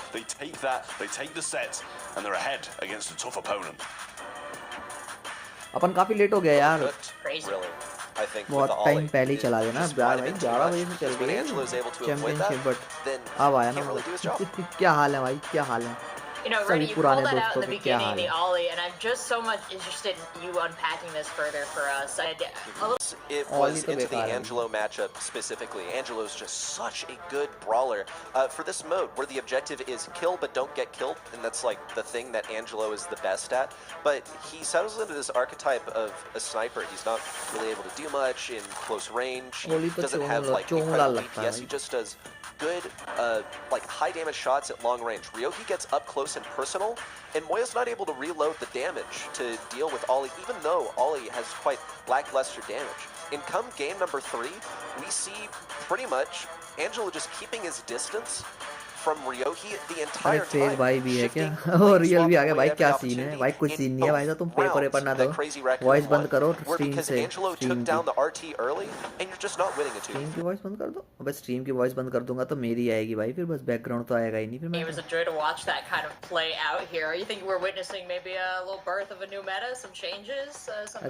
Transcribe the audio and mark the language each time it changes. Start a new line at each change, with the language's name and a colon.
English: They take that, they take the set, and they're ahead against a tough opponent.
Hindi: अपन काफी late हो गया यार.
English: I think
Hindi: बहुत time पहले ही चला गया ना. यार भाई 11 बजे से चल रही है चैंपियनशिप, बट अब आया ना. क्या हाल है भाई, क्या हाल है?
English: You know, Reddy, you called that out in the beginning, the Ollie, and I'm just so much interested in you unpacking this further for us. It was into the Angelo matchup specifically. Angelo's just such a good brawler. For this mode, where the objective is kill but don't get killed, and that's like the thing that Angelo is the best at, but he settles into this archetype of a sniper. He's not really able to do much in close range. He doesn't have like incredible DPS. He just does good, like high damage shots at long range. Ryohe gets up close and personal, and Moya's not able to reload the damage to deal with Ollie, even though Ollie has quite lackluster damage. In come game number 3, we see pretty much Angelo just keeping his distance from Ryohe the entire time.
Hindi: भाई भी है क्या? और real भी आ गया भाई. क्या scene है भाई? कुछ सीन नहीं है भाई. तो तुम पेपर पेपर ना दो. वॉइस बंद करो स्ट्रीम से.
English: Took down the RT early, and you're just not winning a 2.
Hindi: Stream की वॉइस बंद कर दो. अबे स्ट्रीम की वॉइस बंद कर दूंगा तो मेरी आएगी भाई. फिर बस बैकग्राउंड तो आएगा ही नहीं. फिर मैं.
English: It was a joy to watch that kind of play out here. You think we're witnessing maybe a little birth of a new meta, some changes, something